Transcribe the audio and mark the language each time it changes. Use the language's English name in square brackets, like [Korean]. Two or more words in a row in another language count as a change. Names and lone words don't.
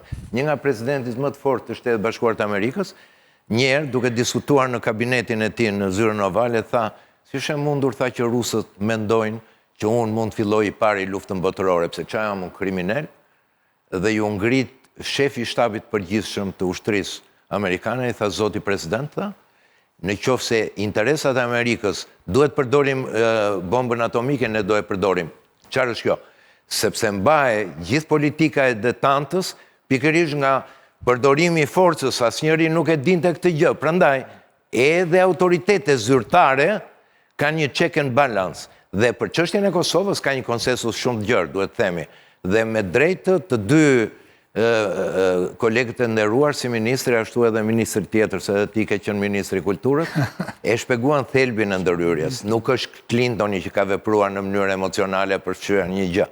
[Albanian] Një nga presidentët më të fortë të Shtetit Bashkuar të Amerikës, njerë duke diskutuar në kabinetin e tij në zyrën ovale, tha Si shë mundur tha që rusët mendojnë që unë mund të filloj i pari luftën botërore, pse qa jam unë kriminal, dhe ju ngrit shefi shtabit përgjithshëm të ushtrisë amerikane, i tha zoti president, tha, në qoftë se interesat e Amerikës duhet përdorim bombën atomike, ne do e përdorim. Qarë është kjo? Sepse mbaje gjithë politika e detantës, pikërisht nga përdorimi i forcës, asnjëri nuk e dinte këtë gjë. Prandaj, edhe autoritetet zyrtare kanë një [English] check and balance. [Albanian] Dhe për çështjen e Kosovës ka një konsensus shumë të gjerë, duhet themi. Dhe me drejtë të dy kolegët e nderuar si ministri, ashtu edhe ministri tjetër, se edhe ti ke qenë ministri i kulturës, e shpjeguan thelbin e ndërhyrjes. Nuk është Clintoni që ka vepruar në mënyrë emocionale për fshirë një gjë.